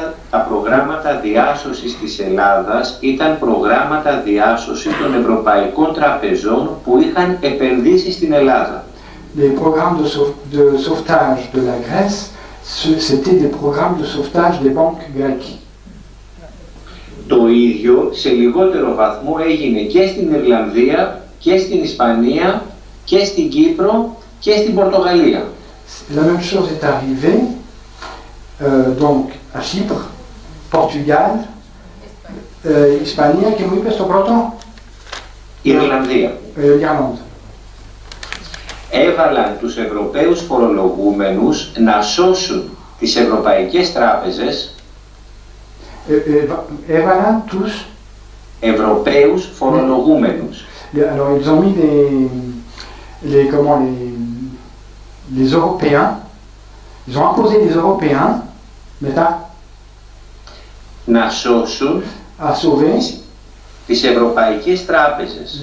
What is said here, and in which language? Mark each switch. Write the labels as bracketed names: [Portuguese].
[Greek] Τα προγράμματα διάσωσης της Ελλάδας ήταν προγράμματα διάσωσης των ευρωπαϊκών τραπεζών που είχαν επενδύσει στην Ελλάδα. [French] Les programmes de sauvetage de la Grèce, c'était des programmes de sauvetage des banques grecques. [Greek] Το ίδιο σε λιγότερο βαθμό έγινε και στην Ιρλανδία και στην Ισπανία και στην Κύπρο και στην Πορτογαλία. [French] La même chose est arrivée donc à Chypre, Portugal, [Greek] Ισπανία και μου είπε στο πρώτο Ιρλανδία. [French] Irlande. [Greek] Έβαλαν τους Ευρωπαίους φορολογούμενους να σώσουν τις ευρωπαϊκές τράπεζες. Έβαλαν τους Ευρωπαίους φορολογούμενους. [French] Alors ils ont mis les Européens, ils ont imposé les Européens [Greek] μετά να σώσουν τις ευρωπαϊκές τράπεζες.